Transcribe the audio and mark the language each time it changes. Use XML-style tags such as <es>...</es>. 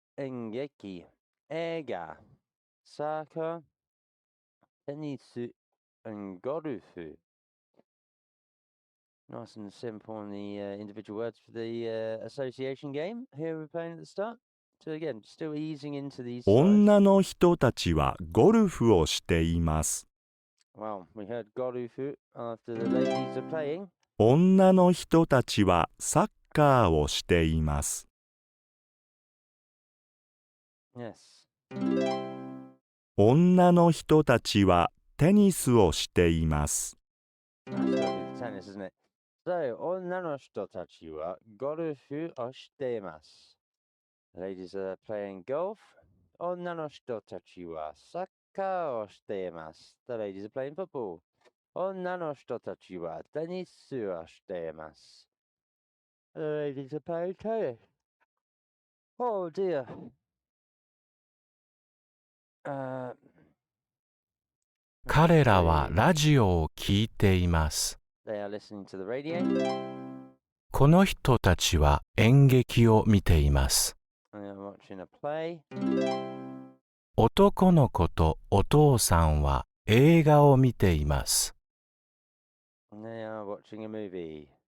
<ja>engeki, 映画、サーカー、テニス、and ゴルフ.</ja> <en>Nice and simple on the individual words for the association game here we're playing at the start. So again, still easing into these slides.</en> <ja>女の人たちはゴルフをしています。</ja> <en>Well, we heard gorufu after the ladies are playing.</en> <ja>女の人たちはサッカーをしています。</ja> <en>Yes.</en> <ja>女の人たちはテニスをしています。</ja> <en>That's got to be the tennis, isn't it?</en> <ja>So, 女の人たちはゴルフをしています.</ja> <en>The ladies are playing golf.</en> <ja>女の人たちはサッカーをしています.</ja> <en>The ladies are playing football.</en> <ja>女の人たちはテニスをしています.</ja> <en>The ladies are playing tennis. Oh dear. Uh,</en> <ja>彼らはラジオを聞いています。</ja> <en>They are listening to the radio.</en> <ja>この人たちは演劇を見ています。</ja> <en>They are watching a play.</en> <ja>男の子とお父さんは映画を見ています。</ja> <en>And they are watching a movie.</en>